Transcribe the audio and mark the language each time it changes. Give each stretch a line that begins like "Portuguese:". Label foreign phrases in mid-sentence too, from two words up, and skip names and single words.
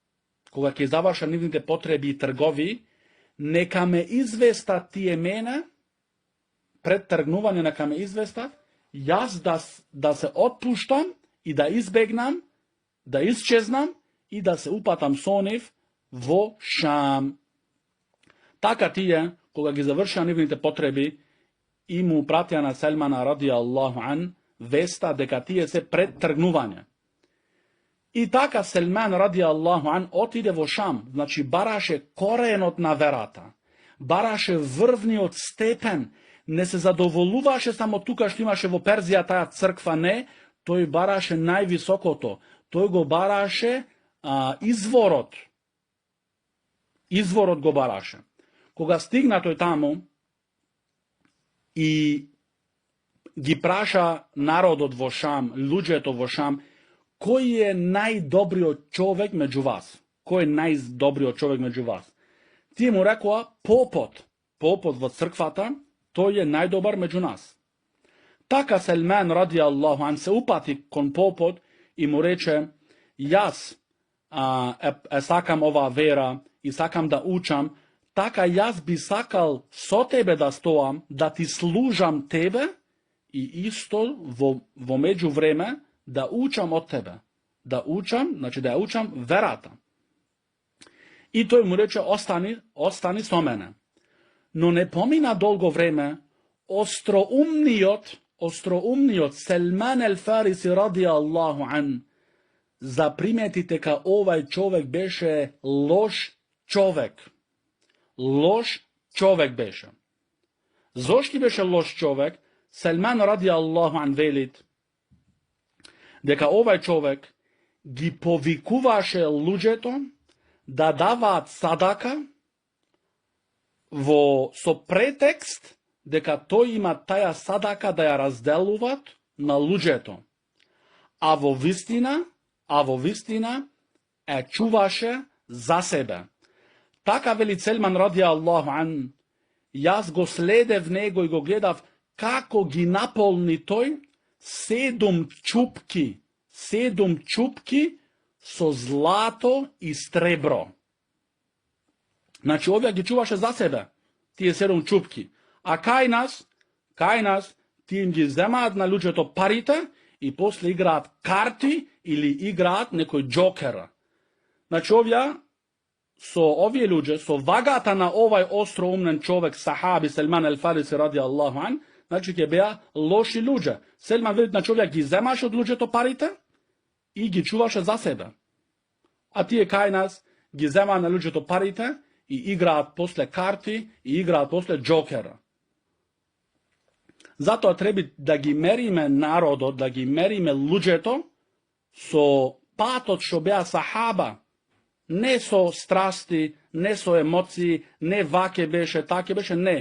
Macedonian: и тргови, нека ме известат тие мене, пред тргнување нека ме известат, јас да се отпуштам и да избегнам, да исчезнам и да се упатам со нив во Шам. Така тие, кога ги завршија нивните потреби, и му пратија на Селмана
Arabic: رضي الله عنه
Macedonian: веста дека тие се пред тргнување. И така Селман
Arabic: رضي الله عنه
Macedonian: отиде во Шам, значи бараше коренот на верата, бараше врвниот степен, не се задоволуваше само тука што имаше во Перзија таа црква, не, тој бараше највисокото, тој го бараше изворот. Изворот го бараше. Кога стигна тој таму и ги праша народот во Шам, луѓето во Шам, кој е најдобриот човек меѓу вас? Кој е најдобриот човек меѓу вас? Тие му рекоа попот во црквата, тој е најдобар меѓу нас. Така Селман
Arabic: رضي الله عنه
Macedonian: се упати кон попот и му рече, јас сакам оваа вера и сакам да учам, така јас би сакал со тебе да стоам, да ти служам тебе и исто во меѓувреме да учам од тебе. Да учам, значи да ја учам верата. И тој му рече, остани со мене. Но не помина долго време, остроумниот Селман ел Фариси
Arabic: رضي الله عنه
Macedonian: запримети дека овај човек беше лош човек. Лош човек беше. Зошто беше лош човек? Селман
Arabic: رضي الله عنه
Macedonian: велит дека овај човек ги повикуваше луѓето да даваат садака со претекст дека тој има таја садака да ја разделуваат на луѓето. А во вистина е чуваше за себе. Така вели Селман
Arabic: رضي الله عنه,
Macedonian: јас го следев него и го гледав како ги наполни тој 7 чупки со злато и сребро. Значи, овие ги чуваше за себе, тие 7 чупки. А кај нас, тие им ги земаат на луѓето парите и после играат карти или играат некој джокер. Значи, овие луѓе, со вагата на овај остроумнен човек, сахаби Селман ел Фариси
Arabic: رضي الله عنه,
Macedonian: значи ќе беа лоши луѓе. Селман вели, значи, овие ги земаше од луѓето парите и ги чуваше за себе. А тие кај нас ги земаат на луѓето парите и играат после карти и играат после джокера. Затоа треба да ги мериме народот, да ги мериме луѓето со патот што беа сахаба, не со страсти, не со емоции, не ваке беше, таке беше, не.